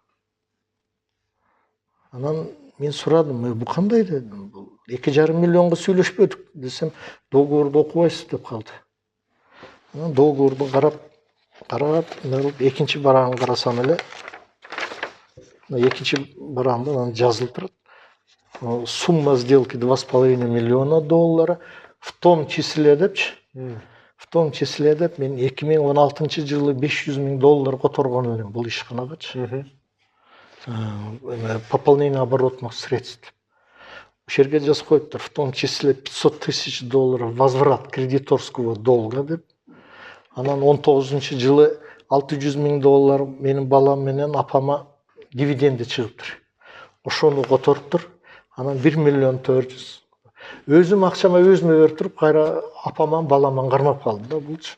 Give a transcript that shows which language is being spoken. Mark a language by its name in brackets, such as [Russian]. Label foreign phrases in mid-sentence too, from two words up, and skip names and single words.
[Kyrgyz] Анан мен сурадым, бул кандай дедим. Бул 2,5 миллионго сүйлөшпөдүк десем, договорду окубайсыз деп калды. Анан договорду карап, экинчи барагын карасам эле, экинчи барагында анан жазылып турат. [Russian] Сумма сделки 2,5 миллиона доллара, в том числе депчи. В том числе [Kyrgyz] деп мен 2016 жылы 500 000 доллар которгон элем бул ишканагачы. [Russian] Пополнение оборотных средств. [Kyrgyz] Ошол жерге жазып коюптур, [Russian] в том числе 500 000 долларов возврат кредиторского долга деп. [Kyrgyz] Анан 19 жылы 600 000 доллар менин балам менен апама дивиденди чыгыптыр. Ошону которуптур. Анан 1 миллион 400. Өзүм акчама өзүмө берип туруп, кайра апаман баламан кармап калды да булчу.